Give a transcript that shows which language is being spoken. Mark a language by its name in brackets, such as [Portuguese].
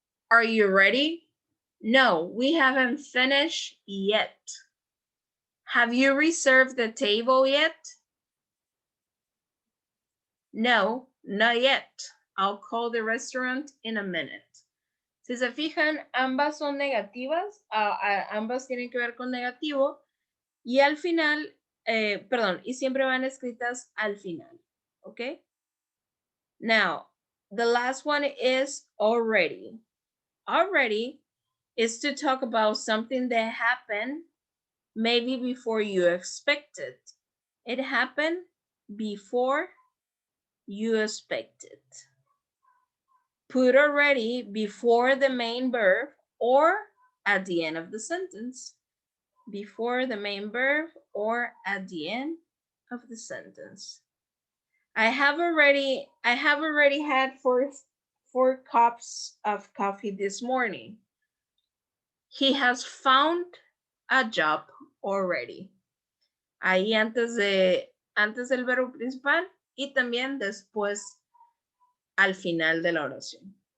[English] Are you ready? No, we haven't finished yet. Have you reserved the table yet? No, not yet. I'll call the restaurant in a minute. [Spanish] Si se fijan, ambas son negativas, ambas tienen que ver con negativo y al final, y siempre van escritas al final, ¿ok? [English] Now, the last one is already. Already is to talk about something that happened maybe before you expected. It happened before you expected. Put already before the main verb or at the end of the sentence. Before the main verb or at the end of the sentence. I have already had four cups of coffee this morning. He has found a job already. [Spanish] Ahí antes del verbo principal y también después al final de la oración.